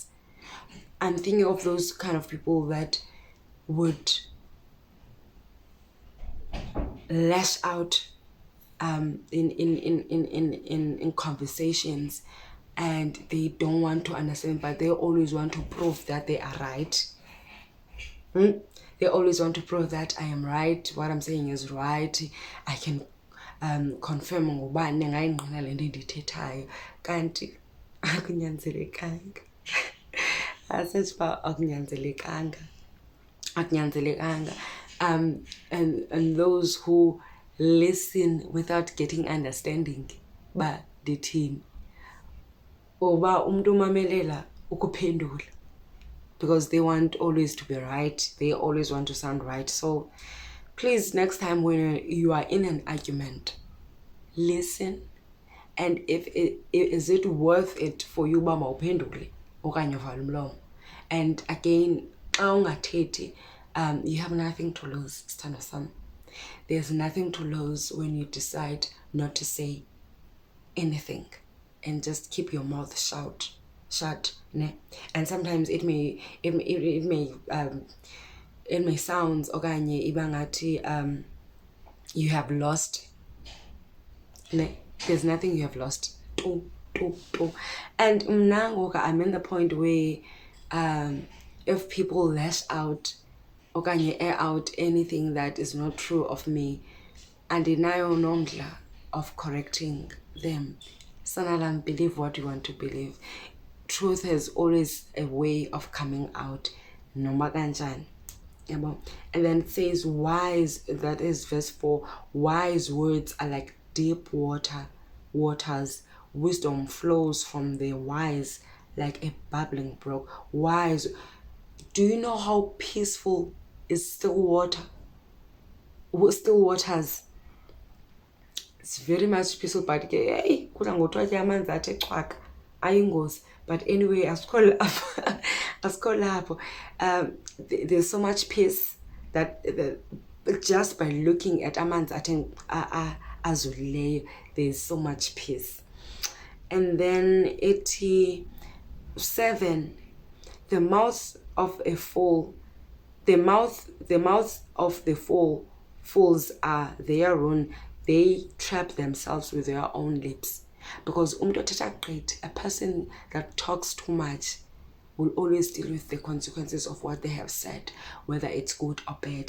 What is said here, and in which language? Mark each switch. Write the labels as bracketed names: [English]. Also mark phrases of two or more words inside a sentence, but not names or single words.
[English] I'm thinking of those kind of people that would lash out in conversations, and they don't want to understand, but they always want to prove that they are right. They always want to prove that I am right, what I'm saying is right, I can confirm [Xhosa] ngubani ngayingqina le nto ndiyithethayo, kanti akunyanzelekanga. Asithi uba akunyanzelekanga. [English] And those who listen without getting understanding, [Xhosa] ba dithini, oba umntu umamelela ukuphendula, [English] because they want always to be right, they always want to sound right. So please, next time when you are in an argument, listen, and is it worth it for you [Xhosa] uba mawuphendule okanye uvale umlomo. [English] And again, [Xhosa] xa ungathethi, [English] you have nothing to lose, [Xhosa] sithando sam. [English] There's nothing to lose when you decide not to say anything and just keep your mouth shut, ne? And sometimes it may sound [Xhosa] okanye ibangathi [English] you have lost, ne? There's nothing you have lost. And I'm in the point where if people lash out okanye air out anything that is not true of me, [Xhosa] andinayo nomdla [English] of correcting them. Sanalam, believe what you want to believe. Truth has always a way of coming out, [Xhosa] noma kanjani. [English] And then it says wise, that is verse 4, wise words are like deep waters. Wisdom flows from the wise like a bubbling brook. Wise. Do you know how peaceful is still water? Still waters. It's very much peaceful, but hey, [Xhosa] kudla ngothiwa ke amanzi athi chwaka ayingozi. [English] But anyway, asikho there's so much peace that just by looking at [Xhosa] amanzi athi azulileyo, [English] there's so much peace. And then 87, the mouth of the fool fools are their own. They trap themselves with their own lips. Because a person that talks too much will always deal with the consequences of what they have said, whether it's good or bad.